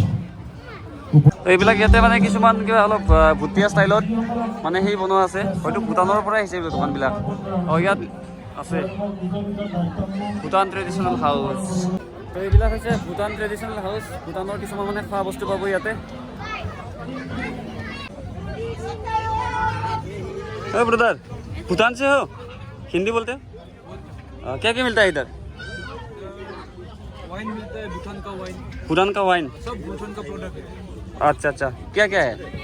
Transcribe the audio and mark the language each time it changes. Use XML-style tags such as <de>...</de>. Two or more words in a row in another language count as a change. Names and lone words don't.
<as>এইবিলাক ইয়াতে মানে কিছুমান কিবা অলপ ভুটীয়া ষ্টাইলত মানে সেই বনোৱা আছে হয়তো ভূটানৰ পৰা আহিছে এইবিলাক দোকানবিলাক ইয়াত আছে</as> <en>Bhutan traditional house</en> <as>তো এইবিলাক হৈছে</as> <en>Bhutan traditional house</en> <as>ভূটানৰ কিছুমান মানে খোৱা বস্তু পাব ইয়াতে</as> <hi>ब्रदर भूटान से हो हिंदी बोलते हो क्या क्या मिलता है इधर वाइन मिलता है भूटान का वाइन सब भूटान का प्रोडक्ट है अच्छा क्या क्या है</hi>